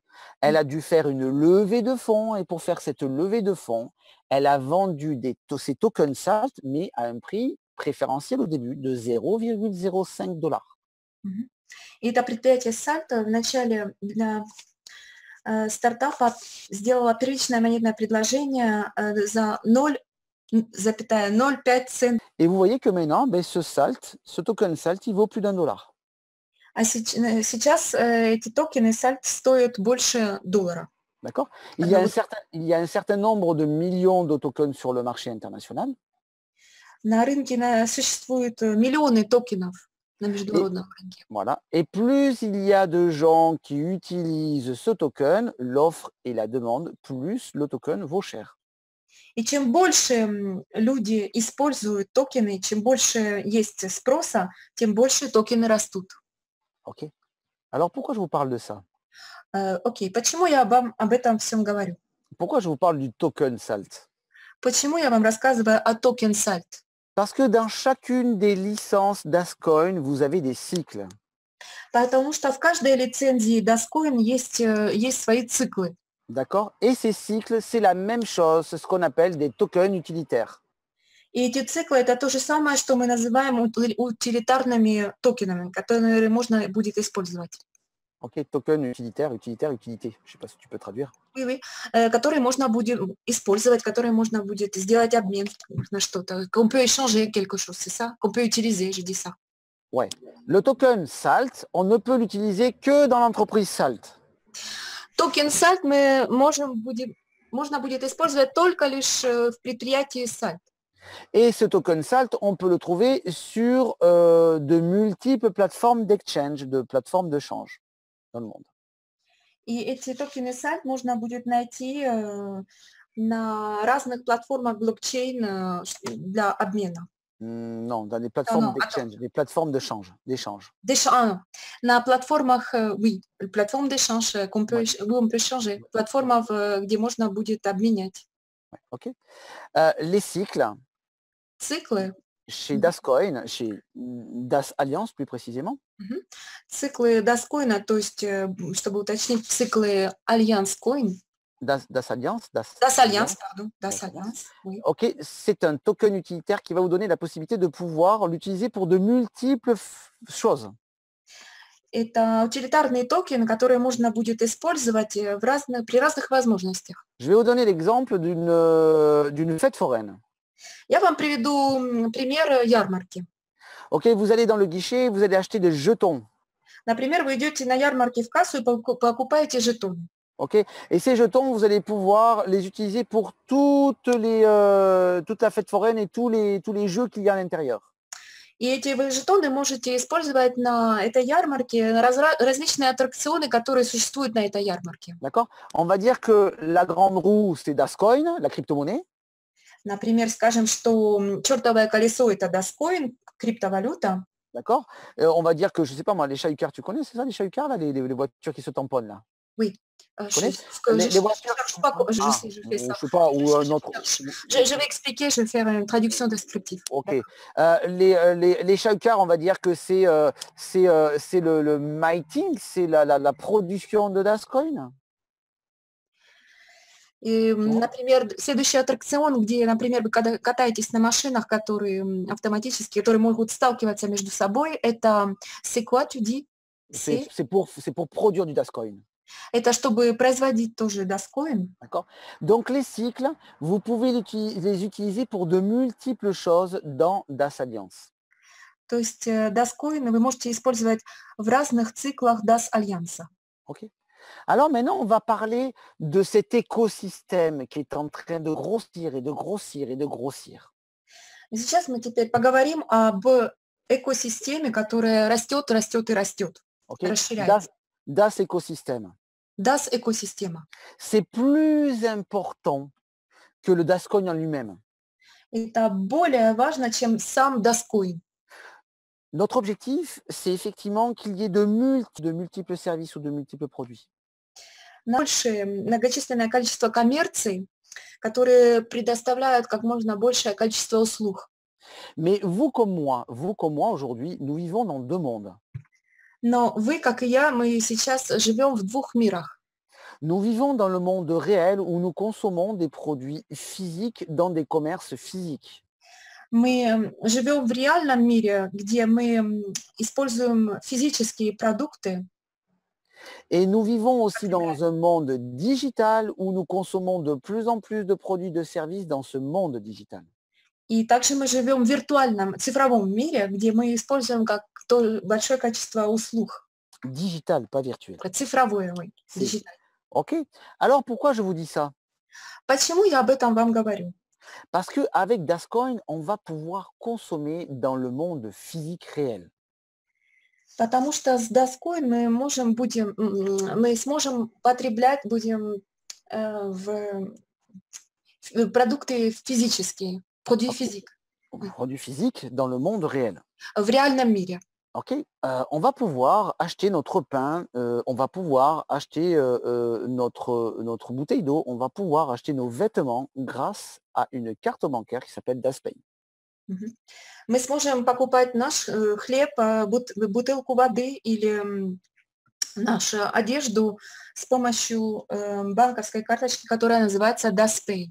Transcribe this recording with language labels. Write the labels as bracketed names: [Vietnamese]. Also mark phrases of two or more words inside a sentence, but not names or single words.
[French] Elle a dû faire une levée de fonds et pour faire cette levée de fonds, elle a vendu ses tokens SALT, mais à un prix préférentiel au début de 0,05 dollars. Мгм. [Russian] И это предприятие Сальто в начале для стартапа сделало первичное монетное предложение за 0,05 цента. [French] Et vous voyez que maintenant, ben, ce token SALT, il vaut plus d'1 dollar. [Russian] А сейчас эти токены Сальт стоят больше доллара. [French] D'accord? Il y a un certain nombre de millions de tokens sur le marché international. [Russian] На рынке существует миллионы токенов на международном рынке. [French] Voilà. Et plus il y a de gens qui utilisent ce token, l'offre et la demande, plus le token vaut cher. [Russian] И чем больше люди используют токены, чем больше есть спроса, тем больше токены растут. [French] OK? Alors pourquoi je vous parle de ça? [Russian] Окей, почему я вам об этом всем говорю? [French] Pourquoi je vous parle du token SALT? [Russian] Почему я вам рассказываю о токен Сальт? [French] Parce que dans chacune des licences d'Ascoin, vous avez des cycles. [Russian] Потому что в каждой лицензии Dascoin есть свои циклы. [French] D'accord? Et ces cycles, c'est la même chose, c'est ce qu'on appelle des tokens utilitaires. [Russian] И эти циклы – это то же самое, что мы называем утилитарными токенами, которые можно будет использовать. [French] OK, token utilitaire, utilité. Je ne sais pas si tu peux traduire. Oui, [Russian] которые можно будет использовать, которые можно будет сделать обмен на что-то. [French] Qu'on peut échanger quelque chose, c'est ça? Qu'on peut utiliser, je dis ça. Ouais. Le token SALT, on ne peut l'utiliser que dans l'entreprise SALT. [Russian] Токен Сальт можно будет использовать только лишь в предприятии Сальт. [French] Et ce token SALT, on peut le trouver sur de multiples plateformes d'exchange, de plateformes de change dans le monde. [Russian] И эти токены Сальт можно будет найти на разных платформах блокчейн для обмена. [French] Non, dans des plateformes d'exchange, des plateformes d'échange. [Russian] На платформах, [French] oui, платформ d'échange, où on peut échanger, [Russian] платформах, где можно будет обменять. [French] OK. Les cycles, [Russian] Циклы. [French] chez Dascoin, chez Das Alliance plus précisément. [Russian] Циклы Dascoin, то есть, чтобы уточнить, циклы Alliance Coin. [French] Das Alliance, Das Alliance, pardon. Das Alliance, oui. OK, c'est un token utilitaire qui va vous donner la possibilité de pouvoir l'utiliser pour de multiples choses. [Russian] Это утилитарный токен, который можно будет использовать при разных возможностях. [French] Je vais vous donner l'exemple d'une fête foraine. [Russian] Я вам приведу пример ярмарки. [French] OK, vous allez dans le guichet, vous allez acheter des jetons. [Russian] Например, вы идете на ярмарке в кассу и покупаете жетоны. [French] OK, et ces jetons, vous allez pouvoir les utiliser pour toute la fête foraine et tous les jeux qu'il y a à l'intérieur. [Russian] И эти вы жетоны можете использовать на этой ярмарке, на различные аттракционы, которые существуют на этой ярмарке. [French] D'accord? On va dire que la grande roue, c'est Dascoin, la crypto-monnaie. [Russian] Например, скажем, что чертовое колесо – это Dascoin, криптовалюта. [French] D'accord? On va dire que, je ne sais pas moi, les Chahukars, tu connais, c'est ça, les Chahukars, là, les voitures qui se tamponnent, là? Oui. Tu connais? Les voitures, je fais ça. Je sais pas, ou un autre. Je vais expliquer, je vais faire une traduction descriptive. OK. Les Chahukars, on va dire que c'est le mining, c'est la production de Dascoin. [Russian] И, например, следующий аттракцион, где, например, вы катаетесь на машинах, которые автоматически, которые могут сталкиваться между собой, это [French] c'est quoi, tu dis? C'est pour produire du Dascoin. [Russian] Это чтобы производить тоже Dascoin. [French] D'accord? Donc les cycles, vous pouvez les utiliser pour de multiples choses dans Das Alliance. [Russian] То есть Dascoin вы можете использовать в разных циклах Das Альянса. [French] Ok. Alors maintenant, on va parler de cet écosystème qui est en train de grossir et de grossir et de grossir. [Russian] И сейчас мы теперь поговорим об экосистеме, которая растет, растет и растет, [French] Ok? [Russian] расширяется. [French] Das écosystème. [Russian] Das экосистема. [French] C'est plus important que le Dascoin en lui-même. [Russian] Это более важно, чем сам Dascoin. [French] Notre objectif, c'est effectivement qu'il y ait de multiples services ou de multiples produits. [Russian] Большее, многочисленное количество коммерций, которые предоставляют как можно большее количество услуг. [French] Mais vous comme moi aujourd'hui, nous vivons dans deux mondes. [Russian] Но вы, как и я, мы сейчас живем в двух мирах. [French] Nous vivons dans le monde réel où nous consommons des produits physiques dans des commerces physiques. [Russian] Мы живем в реальном мире, где мы используем физические продукты. [French] Et nous vivons aussi dans un monde digital où nous consommons de plus en plus de produits de services dans ce monde digital. [Russian] И также мы живем в виртуальном, цифровом мире, где мы используем как большое количество услуг. [French] Digital, pas virtuel. [Russian] Цифровое, digital. [French] Ok. Alors pourquoi je vous dis ça? [Russian] Почему я об этом вам говорю? [French] Parce qu'avec Dascoin, on va pouvoir consommer dans le monde physique réel. [Russian] Потому что с Dascoin мы сможем потреблять будем продукты физические, [French] produits physiques. Produits physiques dans le monde réel. [Russian] В реальном мире. [French] Ok, on va pouvoir acheter notre pain, on va pouvoir acheter notre bouteille d'eau, on va pouvoir acheter nos vêtements grâce à une carte bancaire qui s'appelle DasPay. [Russian] Мы сможем покупать наш хлеб, бутылку воды или нашу одежду с помощью банковской карточки, которая называется DasPay.